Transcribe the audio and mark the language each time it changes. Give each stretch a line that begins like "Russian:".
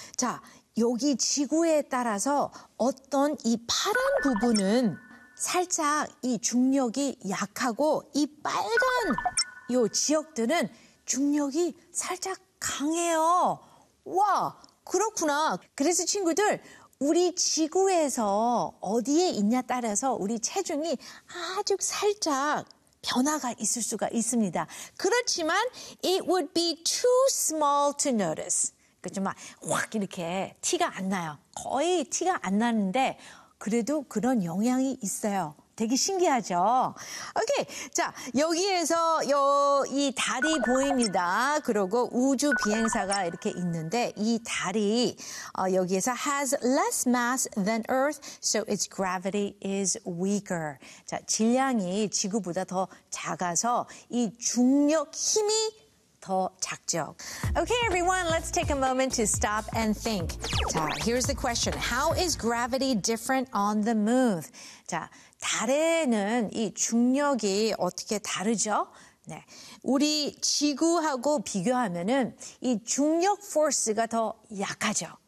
Korean: 자, 여기 지구에 따라서 어떤 이 파란 부분은 살짝 이 중력이 약하고 이 빨간 요 지역들은 중력이 살짝 강해요. 와, 그렇구나. 그래서 친구들, 우리 지구에서 어디에 있냐 따라서 우리 체중이 아주 살짝 변화가 있을 수가 있습니다. 그렇지만
English: it would be too small to notice.
Korean: 그렇지만 확 이렇게 티가 안 나요. 거의 티가 안 나는데 그래도 그런 영향이 있어요. 되게 신기하죠? 오케이, 자, 여기에서 이 달이 보입니다. 그리고 우주 비행사가 이렇게 있는데 이 달이 여기에서
English: has less mass than Earth, so its gravity is weaker.
Korean: 자, 질량이 지구보다 더 작아서 이 중력 힘이 더 작죠.
English: Okay, everyone, let's take a moment to stop and think. 자, here's the question. How is gravity different on the moon?
Korean: 자, 달에는 이 중력이 어떻게 다르죠? 네. 우리 지구하고 비교하면은 이 중력 포스가 더 약하죠.